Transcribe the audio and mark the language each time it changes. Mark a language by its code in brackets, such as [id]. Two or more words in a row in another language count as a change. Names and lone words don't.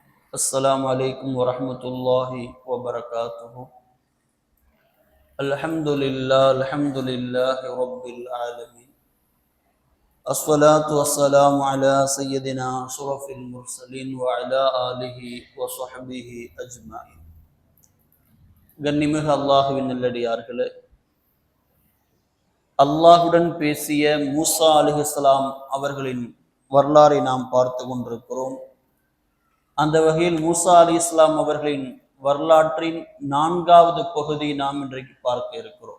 [ar] السلام عليكم ورحمة الله وبركاته. الحمد لله رب العالمين. الصلاة والسلام على سيدنا أشرف المرسلين وعلى آله وصحبه أجمعين. [ta] கண்ணிமிகு அல்லாஹுவின் நல்லடியார்களே, அல்லாஹுடன் பேசிய மூசா அலைஹிஸ்ஸலாம் அவர்களின் வரலாறை நாம் பார்த்து கொண்டிருக்கிறோம். அந்த வகையில் மூசா அலைஹிஸ்ஸலாம் அவர்களின் வரலாற்றின் 4வது பகுதி நாம் இன்றைக்கு பார்க்க இருக்கிறோம்.